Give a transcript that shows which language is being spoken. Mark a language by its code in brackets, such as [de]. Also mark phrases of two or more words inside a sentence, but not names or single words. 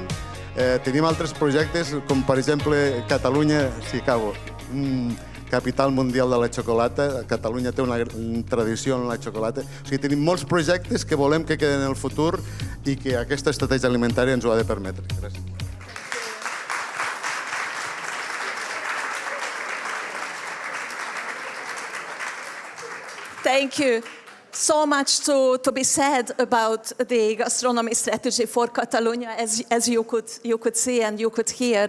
[ca] Tenim altres projectes com per exemple Catalunya, si acabo, capital mundial de la xocolata. Catalunya té una tradició en la xocolata. O sigui, tenim molts projectes que volem que queden en el futur i que aquesta estratègia alimentària ens ho ha de permetre. Gràcies. [en] Thank you. So much to be said about the gastronomy strategy for Catalonia, as you could see and you could hear.